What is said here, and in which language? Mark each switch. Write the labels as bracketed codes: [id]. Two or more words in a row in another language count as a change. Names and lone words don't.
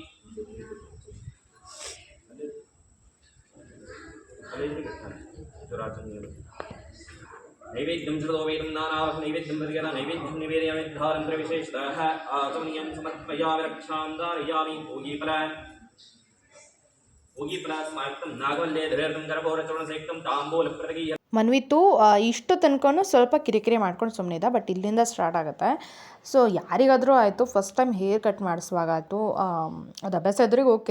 [sa] नैवेद्यं श्रुतोपेतं नानावस नैवेद्यं प्रतिगत नैवेद्यं निवेदयामि धारन्तरविशेषतः आचमनीयं समर्पयामि रक्षां धारयामि [kn] ಮನ್ವಿತು ಇಷ್ಟು ತನಕನೂ ಸ್ವಲ್ಪ ಕಿರಿಕಿರಿ ಮಾಡ್ಕೊಂಡು ಸುಮ್ಮನಿದ್ದ, ಬಟ್ ಇಲ್ಲಿಂದ ಸ್ಟಾರ್ಟ್ ಆಗುತ್ತೆ. ಸೊ ಯಾರಿಗಾದರೂ ಆಯಿತು [en] first time hair cut [kn] ಮಾಡಿಸುವಾಗ ಆಯಿತು, ಅದು ಅಭ್ಯಾಸ ಇದ್ರಿಗೆ ಓಕೆ.